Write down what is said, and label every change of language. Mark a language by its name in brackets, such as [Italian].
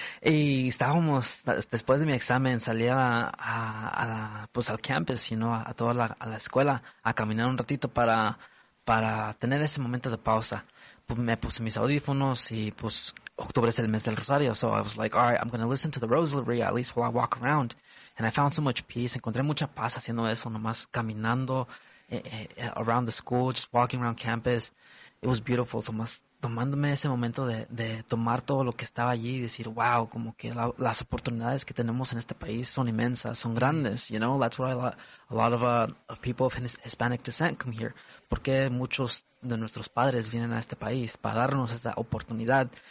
[Spanish] Y estábamos, después de mi examen, salí al campus, you know, a toda la escuela, a caminar un ratito para tener ese momento de pausa. Me puse mis audífonos y pues, octubre es el mes del rosario. [English] So I was like, all right, I'm going to listen to the rosary at least while I walk around. And I found so much peace. [Spanish] Encontré mucha paz haciendo eso, nomás caminando [English] around the school, just walking around campus. It was beautiful. [Spanish] Nomás tomándome ese momento de tomar todo lo que estaba allí y decir, wow, como que las oportunidades que tenemos en este país son inmensas, son grandes, you know? [English] That's why a lot of people of Hispanic descent come here. [Spanish] Porque muchos de nuestros padres vienen a este país para darnos esa oportunidad.